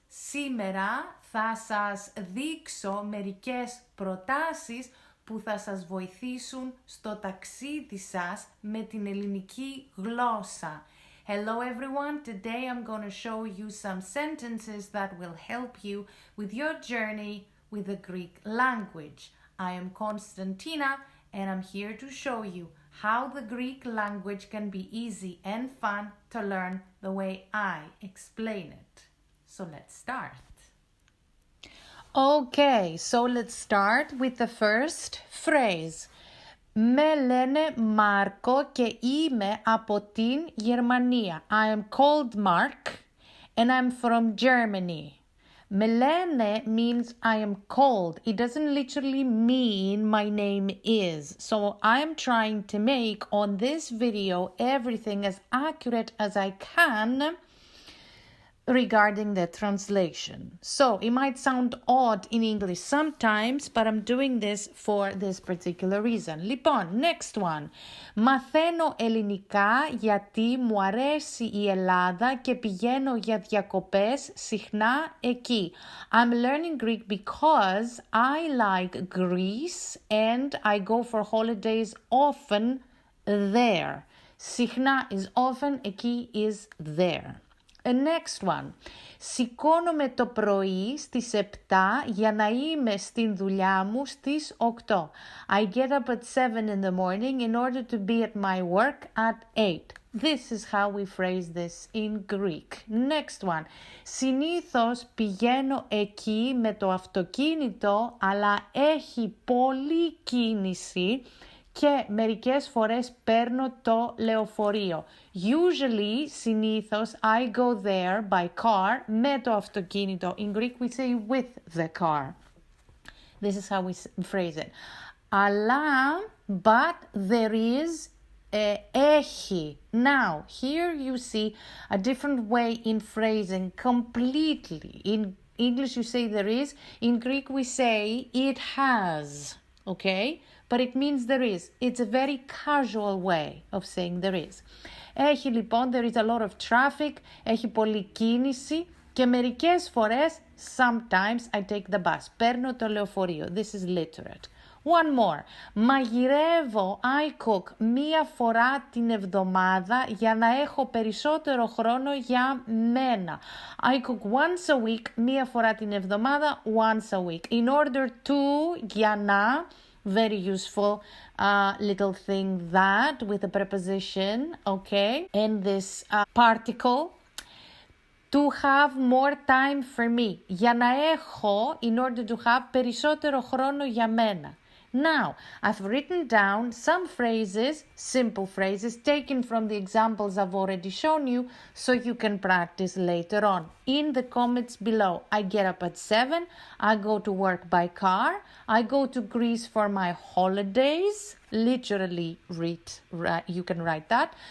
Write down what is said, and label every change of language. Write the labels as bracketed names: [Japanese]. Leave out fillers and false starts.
[Greek] Σήμερα θα σας δείξω μερικές προτάσεις που θα σας βοηθήσουν στο ταξίδι σας με την ελληνική γλώσσα. [English] Hello everyone, today I'm going to show you some sentences that will help you with your journey with the Greek language. I am Konstantina and I'm here to show you how the Greek language can be easy and fun to learn the way I explain it. So let's start. Okay, so let's start with the first phrase. [Greek] Με λένε Μάρκο και είμαι από την Γερμανία. [English] I am called Mark and I'm from Germany. [Greek] Με λένε [English] means I am called. It doesn't literally mean my name is. So I am trying to make on this video everything as accurate as I can regarding the translation. So it might sound odd in English sometimes, but I'm doing this for this particular reason. [Greek] Λοιπόν, [English] next one. [Greek] Μαθαίνω ελληνικά γιατί μου αρέσει η Ελλάδα και πηγαίνω για διακοπές συχνά εκεί. [English] I'm learning Greek because I like Greece and I go for holidays often there. Συχνά is often, εκεί is there. Next one. [Greek] Σηκώνομαι το πρωί στις 7 για να είμαι στην δουλειά μου στις 8. [English] I get up at 7 in the morning in order to be at my work at 8. This is how we phrase this in Greek. Next one. [Greek] Συνήθως πηγαίνω εκεί με το αυτοκίνητο, αλλά έχει πολλή κίνηση και μερικές φορές παίρνω το λεωφορείο. [English] Usually, συνήθως, I go there by car, [Greek] με το αυτοκίνητο. [English] In Greek, we say with the car. This is how we phrase it. [Greek] Αλλά, [English] but there is, έχει. Now, here you see a different way in phrasing completely. In English, you say there is. In Greek, we say it has. Okay? But it means there is. It's a very casual way of saying there is. [Greek] Έχει λοιπόν, [English] there is a lot of traffic, [Greek] έχει πολλή κίνηση και μερικές φορές, [English] sometimes I take the bus. [Greek] Παίρνω το λεωφορείο. [English] This is literate. One more. [Greek] Μαγειρεύω, [English] I cook, [Greek] μία φορά την εβδομάδα για να έχω περισσότερο χρόνο για μένα. [English] I cook once a week, [Greek] μία φορά την εβδομάδα, [English] once a week. In order to, [Greek] για να, [English] very useful little thing that with a preposition, okay, and this particle, to have more time for me. [Greek] Για να έχω, [English] in order to have, [Greek] περισσότερο χρόνο για μένα. [English] Now, I've written down some phrases, simple phrases, taken from the examples I've already shown you, so you can practice later on. In the comments below, I get up at 7, I go to work by car, I go to Greece for my holidays, literally you can write that.